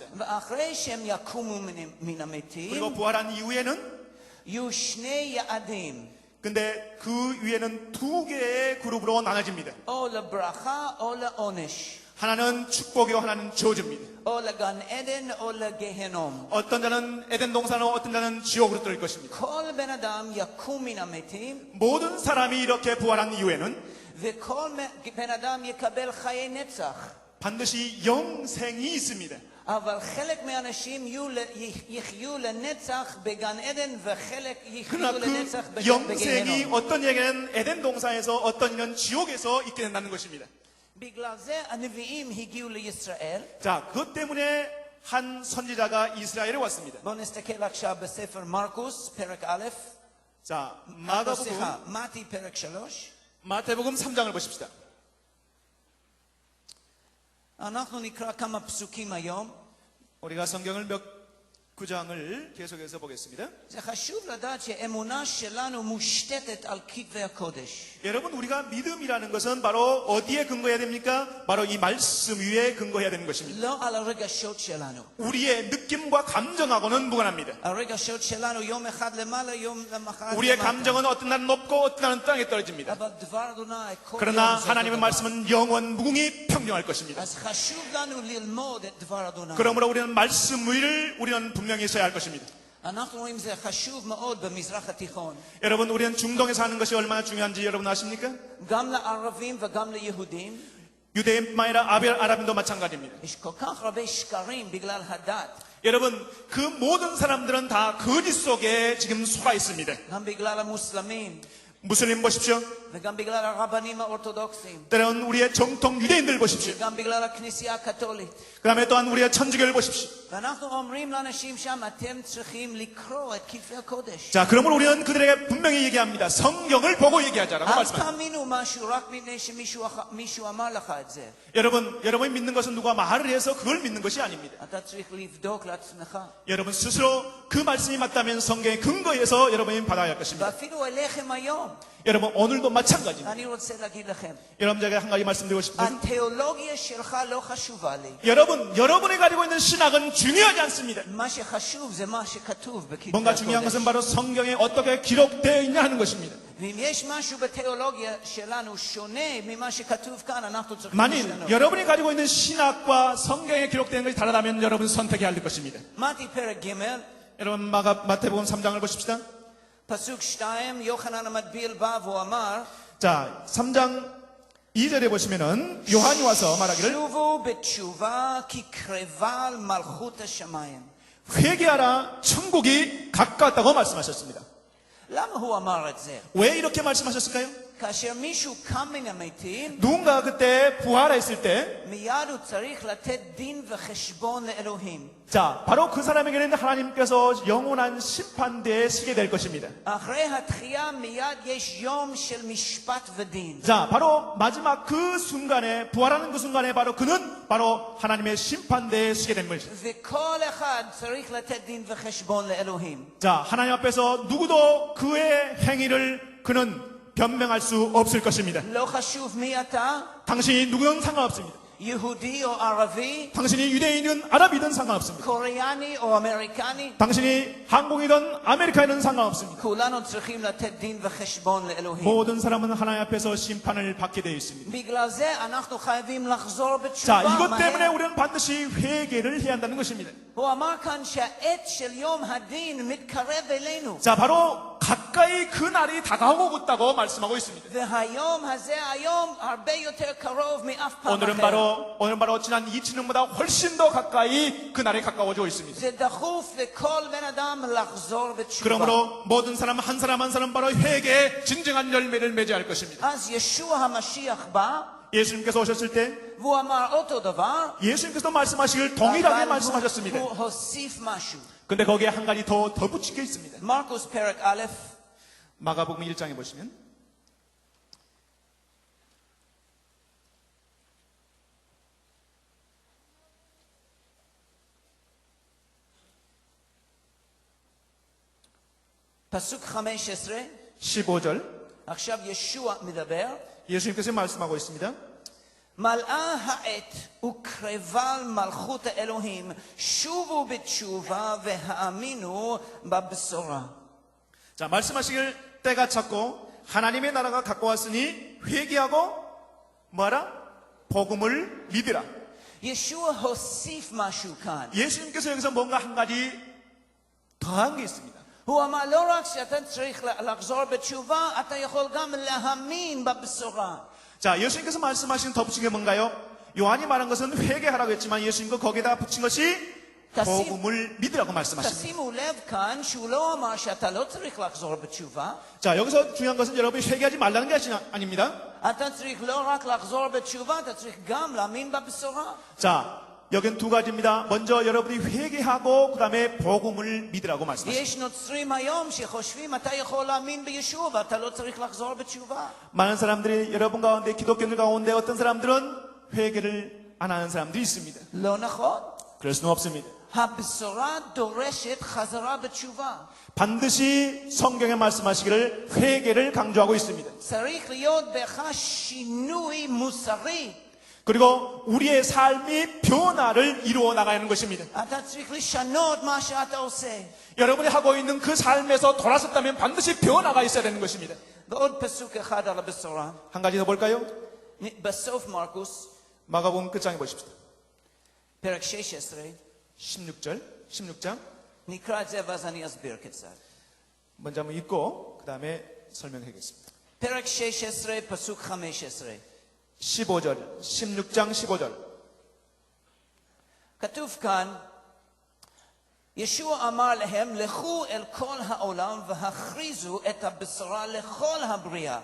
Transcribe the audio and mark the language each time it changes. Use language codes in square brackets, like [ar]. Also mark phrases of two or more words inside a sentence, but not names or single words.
[he] ואחרי שהם יקומו מן המתים [ko] 그리고 부활한 이후에는 [he] יהיו שני יעדים. [ko] 근데 그 위에는 두 개의 그룹으로 나눠집니다. [he] או לברכה או לעונש. [ko] 하나는 축복이고 하나는 저주입니다. [he] או לגן עדן או לגיהנום. [ko] 어떤 자는 에덴 동산으로 어떤 자는 지옥으로 떨어질 것입니다. [he] כל בן אדם יקום מן המתים, [ko] 모든 사람이 이렇게 부활한 이후에는 [he] וכל בן אדם יקבל חיי נצח. [ko] 반드시 영생이 있습니다. [he] אבל חלק מהאנשים יחיו לנצח בגן עדן וחלק יחיו [ko] 그러나 [he] לנצח [ko] 그 영생이 [he] בגיהנום. [ko] 어떤 얘기는 에덴 동산에서 어떤 이는 지옥에서 있게 된다는 것입니다. [he] בגלל זה הנביאים הגיעו לישראל. [ko] 자, 그것 때문에 한 선지자가 이스라엘에 왔습니다. [he] בואו נסתכל עכשיו בספר מרקוס, פרק א', [ko] 자, [he] סליחה, מתי פרק 3. [ko] 마태복음 3장을 보십시다. [he] אנחנו נקרא כמה פסוקים היום. [ko] 우리가 성경을 몇 구장을 계속해서 보겠습니다. [he] זה חשוב לדעת שהאמונה שלנו מושתתת על כתבי הקודש. [ko] 여러분, 우리가 믿음이라는 것은 바로 어디에 근거해야 됩니까? 바로 이 말씀 위에 근거해야 되는 것입니다. [he] לא על הרגשות שלנו. [ko] 우리의 느낌과 감정하고는 무관합니다. [he] הרגשות שלנו יום אחד למעלה, יום למחרת [ko] 우리의 [he] למטה. [ko] 감정은 어떤 날은 높고 어떤 날은 땅에 떨어집니다. [he] אבל דבר אדוני כל [ko] 그러나 [he] יום זה [ko] 하나님의 [he] אותו דבר. [ko] 말씀은 영원 무궁히 평정할 것입니다. [he] אז חשוב לנו ללמוד את דבר אדוני. [ko] 그러므로 우리는 말씀 위를 우리는 분명히 써야 할 것입니다. [he] אנחנו רואים זה חשוב מאוד במזרח התיכון. [ko] 여러분, 우리는 중동에서 하는 것이 얼마나 중요한지 여러분 아십니까? [he] גם לערבים וגם ליהודים. [ko] 유대인뿐만 아니라 아랍인도 마찬가지입니다. [he] יש כל כך הרבה שקרים בגלל הדת. [ko] 여러분, 그 모든 사람들은 다 거짓 속에 지금 속아 있습니다. [he] גם בגלל המוסלמים. [ko] 무슬림 보십시오. [he] וגם בגלל הרבנים האורתודוקסים, [ko] 때론 우리의 정통 유대인들 보십시오. [he] וגם בגלל הכנסייה הקתולית. [ko] 그 다음에 또한 우리의 천주교를 보십시오. [he] ואנחנו אומרים לאנשים שם, אתם צריכים לקרוא את כתבי הקודש. [ko] 자, 그러므로 우리는 그들에게 분명히 얘기합니다. 성경을 보고 얘기하자라고 [he] אל [ko] 말씀합니다. [he] תאמינו משהו רק מפני שמישהו אמר לך את זה. [ko] 여러분이 믿는 것은 누가 말을 해서 그걸 믿는 것이 아닙니다. [he] אתה צריך לבדוק לעצמך. [ko] 여러분 스스로 그 말씀이 맞다면 성경의 근거에서 여러분이 받아야 할 것입니다. [he] ואפילו אליכם היום, [ko] 여러분 오늘도 마찬가지입니다. [he] אני רוצה להגיד לכם, [ko] 여러분 제가 한 가지 말씀드리고 싶습니다. [he] התיאולוגיה שלך לא חשובה לי. [ko] 여러분이 가지고 있는 신학은 중요하지 않습니다. [he] מה שחשוב זה מה שכתוב בכתבי [ko] 뭔가 중요한 것은 [he] הקודש. [ko] 바로 성경에 어떻게 기록되어 있냐 하는 것입니다. [he] ואם יש משהו בתיאולוגיה שלנו שונה ממה שכתוב כאן, אנחנו צריכים [ko] 만일 [he] לשנות. [ko] 여러분이 가지고 있는 신학과 성경에 기록되는 것이 다르다면 여러분 선택해야 할 것입니다. [he] מתי פרק ג' [ko] 여러분 마태복음 3장을 보십시다. [he] פסוק 2, יוחנן המטביל בא והוא אמר, [ko] 자, 3장 2절에 보시면은 요한이 와서 말하기를 [he] שובו בתשובה כי קרבה מלכות השמיים. [ko] 회개하라 천국이 가까웠다고 말씀하셨습니다. [he] למה הוא אמר את זה? [ko] 왜 이렇게 말씀하셨을까요? [he] כאשר מישהו קם מן המתים, [ko] 누군가 그때 부활했을 때 [he] מיד הוא צריך לתת דין וחשבון לאלוהים. [ko] 자, 바로 그 사람에게는 하나님께서 영원한 심판대에 서게 될 것입니다. [he] אחרי התחייה מיד יש יום של משפט ודין. [ko] 자, 바로 마지막 그 순간에 부활하는 그 순간에 바로 그는 바로 하나님의 심판대에 서게 된 것입니다. [he] וכל אחד צריך לתת דין וחשבון לאלוהים. [ko] 자, 하나님 앞에서 누구도 그의 행위를 그는 변명할 수 없을 것입니다. [he] לא חשוב מי אתה, [ko] 당신이 누구든 상관없습니다. [he] יהודי או ערבי, [ko] 당신이 유대인이든 아랍이든 상관없습니다. [he] קוריאני או אמריקני, [ko] 당신이 한국이든 아메리카이든 상관없습니다. [he] כולנו צריכים לתת דין וחשבון לאלוהים. [ko] 모든 사람은 하나님 앞에서 심판을 받게 되어 있습니다. [he] בגלל זה אנחנו חייבים לחזור [ko] 자, [he] בתשובה. [ko] 이것 때문에 [he] מהר. [ko] 우리는 반드시 회개를 해야 한다는 것입니다. [he] הוא אמר כאן שהעת של יום הדין מתקרב אלינו. [ko] 자, 바로 가까이 그 날이 다가오고 있다고 말씀하고 있습니다. [he] והיום הזה היום הרבה יותר קרוב מאף פעם [ko] 오늘은 바로 지난 2000년보다 훨씬 더 가까이 그 날이 가까워지고 있습니다. [he] זה דחוף לכל בן אדם לחזור בתשובה. [ko] 그러므로 모든 사람 한 사람 바로 회개의 진정한 열매를 맺어야 할 것입니다. [he] אז ישוע המשיח בא, [ko] 예수님께서 오셨을 때 [he] והוא אמר אותו דבר, [ko] 예수님께서 말씀하시길 동일하게 말씀하셨습니다. [he] הוא הוסיף משהו. [ko] 근데 거기에 한 가지 더 붙인 게 있습니다. [he] מרקוס פרק א', [ko] 마가복음 1장에 보시면 [he] פסוק 15, [ko] 15절 [he] עכשיו ישוע מדבר, [ko] 예수님께서 말씀하고 있습니다. [he] מלאה העת וקרבה מלכות האלוהים, שובו בתשובה והאמינו בבשורה. [ko] 자, 말씀하시길 때가 찼고 하나님의 나라가 가까웠으니 회개하고 뭐하라? 복음을 믿으라. [he] ישוע הוסיף משהו כאן. [ko] 예수님께서 여기서 뭔가 한 가지 더한 게 있습니다. [he] הוא אמר לא רק שאתה צריך לחזור בתשובה, אתה יכול גם להאמין בבשורה. [ko] 자, 예수님께서 말씀하신 덧붙인 게 뭔가요? 요한이 말한 것은 회개하라고 했지만 예수님도 거기에다 붙인 것이 복음을 믿으라고 말씀하십니다. [he] תשימו לב כאן שהוא לא אמר שאתה לא צריך לחזור בתשובה, [ko] 자, 여기서 중요한 것은 여러분이 회개하지 말라는 게 아닙니다. [he] אתה צריך לא רק לחזור בתשובה, אתה צריך גם להאמין בבשורה. [ko] 자, 여긴 두 가지입니다. 먼저 여러분이 회개하고 그 다음에 복음을 믿으라고 말씀하십니다. [he] יש נוצרים היום שחושבים אתה יכול להאמין בישוע ואתה לא צריך לחזור בתשובה. [ko] 많은 사람들이 여러분 가운데 기독교인들 가운데 어떤 사람들은 회개를 안 하는 사람들이 있습니다. [he] לא נכון. [ko] 그럴 수는 없습니다. [he] הבשורה דורשת חזרה בתשובה. [ko] 반드시 성경에 말씀하시기를 회개를 강조하고 있습니다. [he] צריך להיות בך שינוי מוסרי. [ko] 그리고 우리의 삶이 변화를 이루어 나가는 것입니다. [he] אתה צריך לשנות מה שאתה עושה. [ko] 여러분이 하고 있는 그 삶에서 돌아섰다면 반드시 변화가 있어야 되는 것입니다. [he] ועוד פסוק אחד על הבשורה. [ko] 한 가지 더 볼까요? [he] בסוף מרקוס, [ko] 마가복음 끝장에 보십시다. [he] פרק 16, [ko] 16장 [he] נקרא את זה ואז אני אסביר קצת. [ko] 먼저 한번 읽고 그 다음에 설명하겠습니다. [he] פרק 16, פסוק 15. [ko] 15절, 16장 15절. [he] כתוב כאן, ישוע אמר להם, לכו אל כל העולם והכריזו את הבשורה לכל הבריאה.